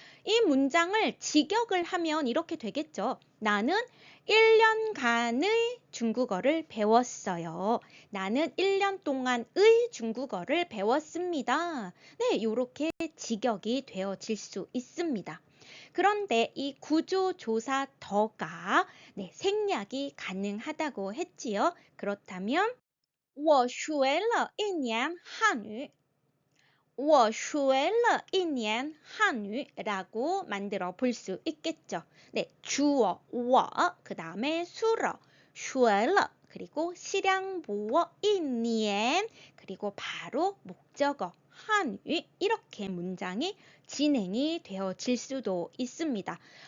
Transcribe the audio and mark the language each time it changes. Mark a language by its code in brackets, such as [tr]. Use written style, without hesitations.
[ko] 이 문장을 직역을 하면 이렇게 되겠죠. 나는 1년간의 중국어를 배웠어요. 나는 1년 동안의 중국어를 배웠습니다. 네, 이렇게 직역이 되어질 수 있습니다. 그런데 이 구조조사 더가 네, 생략이 가능하다고 했지요. 그렇다면 [zh] 我学了一年汉语。我学了一年汉语 [ko] 라고 만들어 볼 수 있겠죠. 네, 주어, 我, 그 다음에 수러, 学了, 그리고 실양보어, 一年, 그리고 바로 목적어, 한유, 이렇게 문장이 진행이 되어질 수도 있습니다.